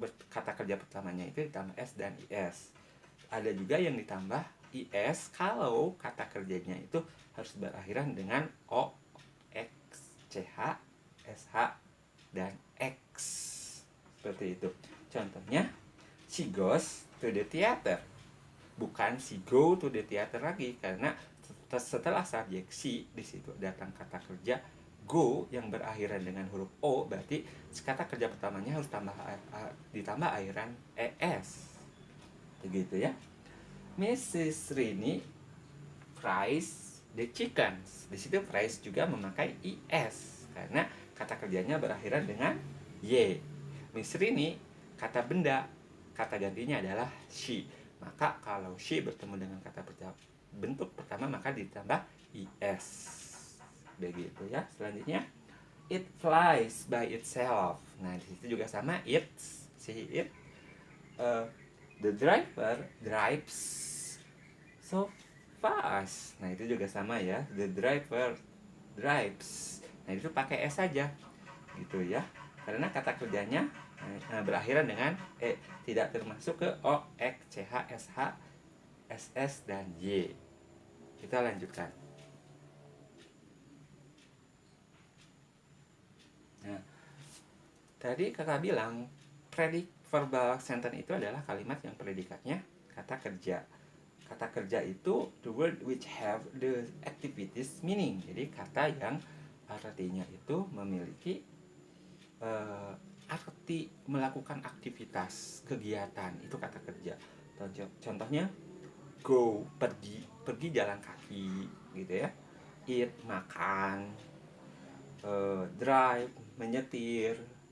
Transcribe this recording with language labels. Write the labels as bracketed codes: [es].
[id] Kata kerja pertamanya itu ditambah s dan is. Ada juga yang ditambah is kalau kata kerjanya itu harus berakhiran dengan o, x, ch, sh, dan x. Seperti itu. Contohnya, [en] she goes to the theater. [id] Bukan [en] she go to the theater [id] lagi, karena setelah subjek she di situ datang kata kerja go yang berakhiran dengan huruf o, berarti kata kerja pertamanya harus ditambah akhiran es. Begitu ya. Mrs. [en] Rini fries the chickens. [id] Di situ fries juga memakai is karena kata kerjanya berakhiran dengan y. Miss Rini kata benda, kata gantinya adalah she. Maka kalau she bertemu dengan kata bentuk pertama maka ditambah is. Begitu ya. Selanjutnya [en] it flies by itself. [id] Nah, di situ juga sama [en] it, she, it. The driver drives so fast. [id] Nah, itu juga sama ya. [en] The driver drives. [id] Nah, itu pakai s saja. Gitu ya. Karena kata kerjanya berakhiran dengan e, tidak termasuk ke o, x, ch, sh, ss dan y. Kita lanjutkan. Nah, tadi kakak bilang verbal sentence itu adalah kalimat yang predikatnya kata kerja. Kata kerja itu [en] the word which have the activities meaning. [id] Jadi kata yang artinya itu memiliki arti melakukan aktivitas, kegiatan, itu kata kerja. Contohnya go, pergi jalan kaki gitu ya. Eat, makan. Drive, menyetir.